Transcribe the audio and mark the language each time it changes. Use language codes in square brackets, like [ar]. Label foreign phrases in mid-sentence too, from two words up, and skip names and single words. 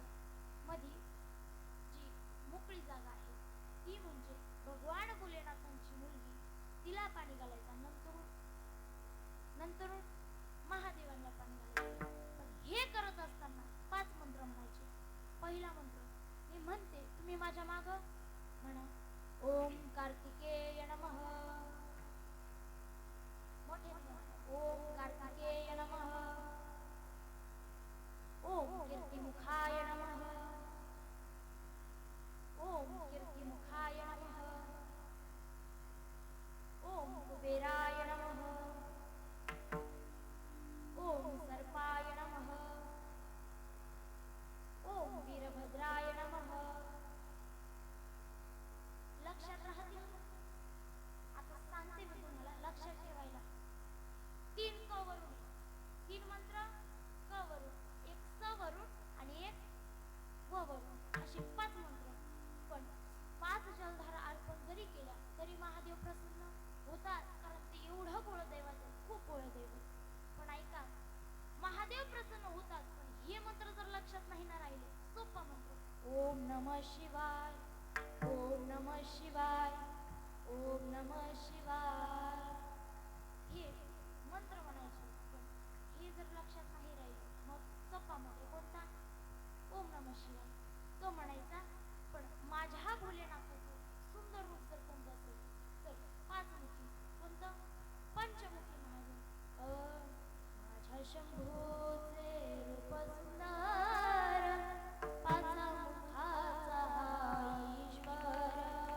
[mr] मधी जी मोकळी जागा आहे ती म्हणजे भगवान भोलेनाथांची मुलगी, तिला पाणी घालायचं. नंतर महादेवांना पाणी घालायचं. पण हे करत असताना 5 मंत्र म्हणायचे. पहिला मंत्र मी म्हणते, तुम्ही माझ्या माग म्हणा. [sa] ओम कार्तिकेय नमः. मोठे ओम कार्तिकेय नमः. ओम कीर्तिमुखाय नमः. ओम कीर्तिमुखाय नमः. ओम कुबेराय नमः. ओम सर्पाय नमः. ओम वीरभद्राय नमः. [mr] लक्षात राहतील? आता सांगते मी तुम्हाला, लक्षात ठेवायला. 3 क वरून, 3 मंत्र क वरून, एक स वरून आणि एक व वरून, अशी 5 मंत्र. पण 5 जलधारा अर्पण जरी केल्या तरी महादेव प्रसन्न होतात, कारण ते एवढं गोळ दैवत आहे, खूप गोळ दैवत. पण ऐका, महादेव प्रसन्न होतात, पण हे मंत्र जर लक्षात नाही ना राहिले, सोपा मंत्र [sa] ओम नमः शिवाय, ओम नमः शिवाय, ओम नमः शिवाय, [mr] हे मंत्र म्हणायचे. पण हे जर लक्षात नाही राहिले मग सोपा मंत्र कोणता? [sa] ओम नमः शिवाय, [mr] तो म्हणायचा. पण माझ्या भोलेनाथाचं सुंदर रूप जर कोणतं असेल तर 5 मुखी, कोणतं? पंचमुखी म्हणायचं. माझ्या शंभूचे रूप सुंदर, 5 मुखाचा ईश्वर.